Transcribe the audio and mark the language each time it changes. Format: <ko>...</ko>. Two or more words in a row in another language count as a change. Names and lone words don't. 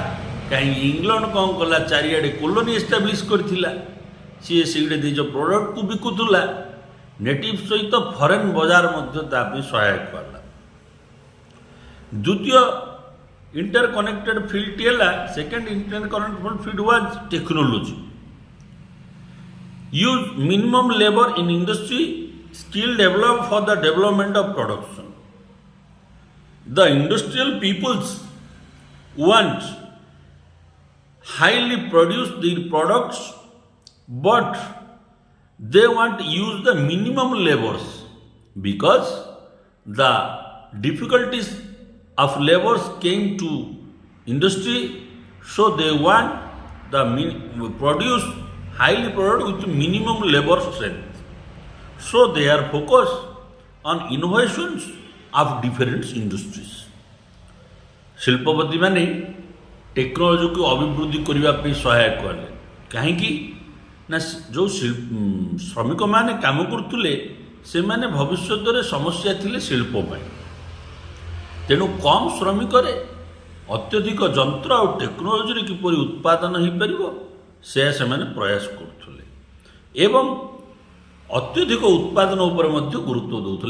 <or>କାହିଁକି ଇଂଲଣ୍ଡ କ'ଣ କଲା? ଚାରିଆଡ଼େ</or> <en>colony establish</en> <or>କରିଥିଲା। ସିଏ ସେଇଠି ନିଜ ପ୍ରଡ଼କ୍ଟକୁ ବିକୁଥିଲା। ନେଟିଭ୍ ସହିତ ଫରେନ୍ ବଜାର ମଧ୍ୟ ତା ପାଇଁ ସହାୟକ ହେଲା।</or> <en>ଦ୍ୱିତୀୟ inter connected field ହେଲା, second inter connected field was technology. use minimum labor in industry, skill developed for the development of production. The industrial peoples want highly produce their products, but they want to use the minimum labors because the difficulties of labors came to industry, so they want the produce highly product with minimum labor strength. So they are focused on innovations of different industries.</en> <or>ଶିଳ୍ପପତି ମାନେ ଟେକ୍ନୋଲୋଜିକୁ ଅଭିବୃଦ୍ଧି କରିବା ପାଇଁ ସହାୟକ କଲେ। କାହିଁକି ନା ଯେଉଁ ଶ୍ରମିକମାନେ କାମ କରୁଥିଲେ ସେମାନେ ଭବିଷ୍ୟତରେ ସମସ୍ୟା ଥିଲେ ଶିଳ୍ପ ପାଇଁ। ତେଣୁ କମ୍ ଶ୍ରମିକରେ ଅତ୍ୟଧିକ ଯନ୍ତ୍ର ଆଉ ଟେକ୍ନୋଲୋଜିରେ କିପରି ଉତ୍ପାଦନ ହୋଇପାରିବ ସେ ସେମାନେ ପ୍ରୟାସ କରୁଥିଲେ ଏବଂ ଅତ୍ୟଧିକ ଉତ୍ପାଦନ ଉପରେ ମଧ୍ୟ ଗୁରୁତ୍ୱ ଦେଉଥିଲେ।</or>